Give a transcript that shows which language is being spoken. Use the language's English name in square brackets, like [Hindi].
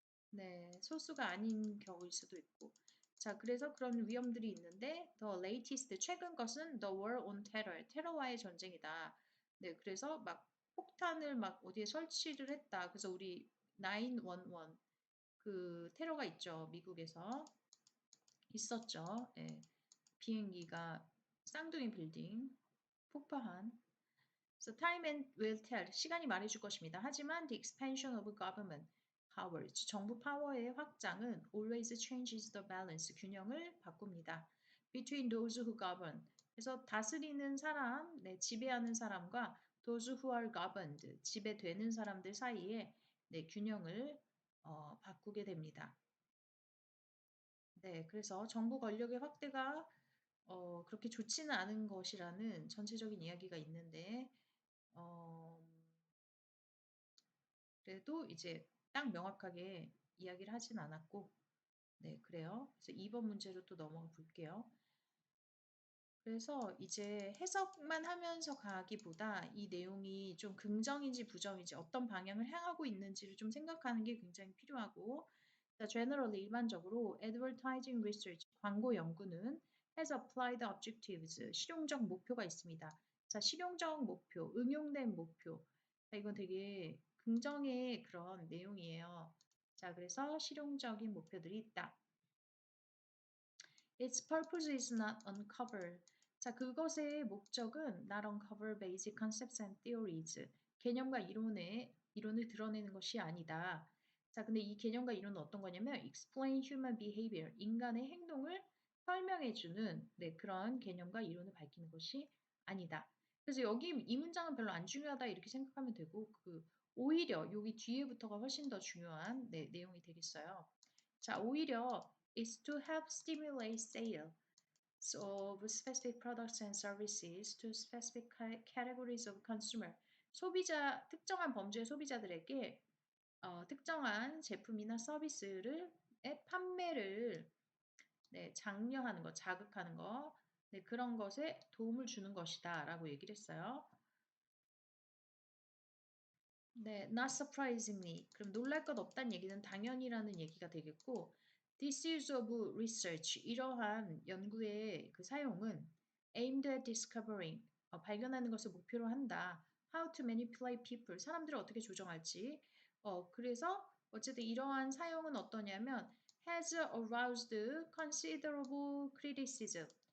[Korean] 네, 소수가 아닌 경우일 수도 있고 자 그래서 그런 위험들이 있는데 [English] the latest [Korean] 최근 것은 [English] the war on terror [Korean] 테러와의 전쟁이다 네 그래서 막 폭탄을 막 어디에 설치를 했다 그래서 우리 911 그 테러가 있죠 미국에서 있었죠 예. 비행기가 쌍둥이 빌딩 폭파한 [English] So time and will tell. [Korean] 시간이 말해줄 것입니다. 하지만 [English] the expansion of government powers, [Korean] 정부 파워의 확장은 [English] always changes the balance, [Korean] 균형을 바꿉니다. [English] Between those who govern. [Korean] 그래서 다스리는 사람, 네, 지배하는 사람과 [English] those who are governed, [Korean] 지배되는 사람들 사이에 네, 균형을 바꾸게 됩니다. 네, 그래서 정부 권력의 확대가 그렇게 좋지는 않은 것이라는 전체적인 이야기가 있는데 어, 그래도 이제 딱 명확하게 이야기를 하진 않았고, 네, 그래요. 그래서 2번 문제로 또 넘어가 볼게요. 그래서 이제 해석만 하면서 가기보다 이 내용이 좀 긍정인지 부정인지 어떤 방향을 향하고 있는지를 좀 생각하는 게 굉장히 필요하고, 자, generally 일반적으로 [English] advertising research [Korean] 광고 연구는 [English] has applied objectives [Korean] 실용적 목표가 있습니다. 자, 실용적 목표, 응용된 목표. 자, 이건 되게 긍정의 그런 내용이에요. 자, 그래서 실용적인 목표들이 있다. [English] Its purpose is not uncover. [Korean] 자, 그것의 목적은 [English] not uncover basic concepts and theories. [Korean] 개념과 이론을 드러내는 것이 아니다. 자, 근데 이 개념과 이론은 어떤 거냐면 [English] explain human behavior, [Korean] 인간의 행동을 설명해주는 네, 그런 개념과 이론을 밝히는 것이 아니다. 그래서 여기 이 문장은 별로 안 중요하다 이렇게 생각하면 되고 오히려 여기 뒤에부터가 훨씬 더 중요한 네, 내용이 되겠어요. 자, 오히려 [English] is to help stimulate sale of specific products and services to specific categories of consumer. [Korean] 특정한 범주의 소비자들에게 특정한 제품이나 서비스를 판매를 네, 장려하는 것, 자극하는 것, 네, 그런 것에 도움을 주는 것이다 라고 얘기를 했어요. [English] 네, not surprisingly. [Korean] 그럼 놀랄 것 없다는 얘기는 당연히라는 얘기가 되겠고, [English] this use of research, [Korean] 이러한 연구의 그 사용은 [English] aimed at discovering, [Korean] 발견하는 것을 목표로 한다. [English] How to manipulate people, [Korean] 사람들을 어떻게 조정할지. 그래서 어쨌든 이러한 사용은 어떠냐면 [English] has aroused considerable criticism.